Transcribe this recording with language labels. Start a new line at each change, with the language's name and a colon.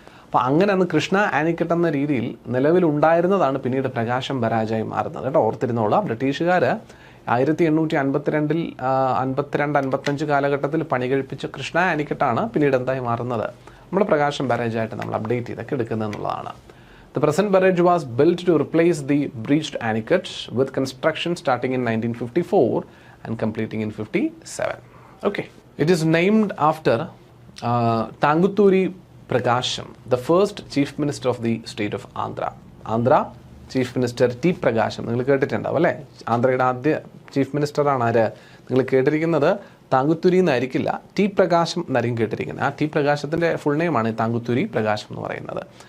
Malayalam: അപ്പോൾ അങ്ങനെ അന്ന് കൃഷ്ണ ആനിക്കട്ട് എന്ന രീതിയിൽ നിലവിലുണ്ടായിരുന്നതാണ് പിന്നീട് പ്രകാശം ബരാജായി മാറുന്നത് കേട്ടോ. ഓർത്തിരുന്നോളാം, ബ്രിട്ടീഷുകാർ 1852 55 കാലഘട്ടത്തിൽ പണി കഴിപ്പിച്ച കൃഷ്ണ ആനിക്കട്ടാണ് പിന്നീട് എന്തായി മാറുന്നത്, നമ്മുടെ പ്രകാശം ബരാജായിട്ട് നമ്മൾ അപ്ഡേറ്റ് ചെയ്തൊക്കെ എടുക്കുന്നത് എന്നുള്ളതാണ്.
English: The present barrage was built to replace the breached anicut with construction starting in 1954 and completing in 57. Okay. It is named after Tanguturi Prakasham, the first Chief Minister of the state of Andhra. Andhra Chief Minister T. Prakasham.
Malayalam: നിങ്ങൾ കേട്ടിട്ടുണ്ടാവും അല്ലേ, ആന്ധ്രയുടെ ആദ്യ chief മിനിസ്റ്ററാണ് ആര്, നിങ്ങൾ കേട്ടിരിക്കുന്നത് താങ്കുത്തുരി എന്നായിരിക്കില്ല, T പ്രകാശം എന്നായിരിക്കും കേട്ടിരിക്കുന്നത്. ആ T പ്രകാശത്തിൻ്റെ ഫുൾ നെയിമാണ് താങ്കുത്തുരി പ്രകാശം എന്ന് പറയുന്നത്.